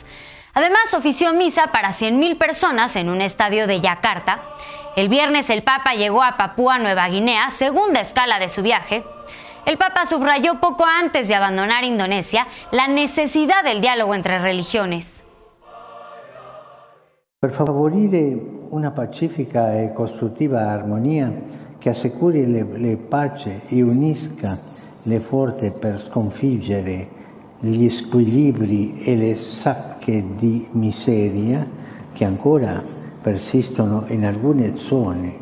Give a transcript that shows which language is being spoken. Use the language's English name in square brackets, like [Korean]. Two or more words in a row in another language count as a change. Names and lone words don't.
[Spanish] Además, ofició misa para 100.000 personas en un estadio de Yakarta. El viernes, el Papa llegó a Papúa Nueva Guinea, segunda escala de su viaje. El Papa subrayó poco antes de abandonar Indonesia la necesidad del diálogo entre religiones. [Italian] Per favorire una pacifica e costruttiva armonia che assicuri le pace e unisca le forze per sconfiggere gli squilibri e le sacche di miseria che ancora persistono in alcune zone.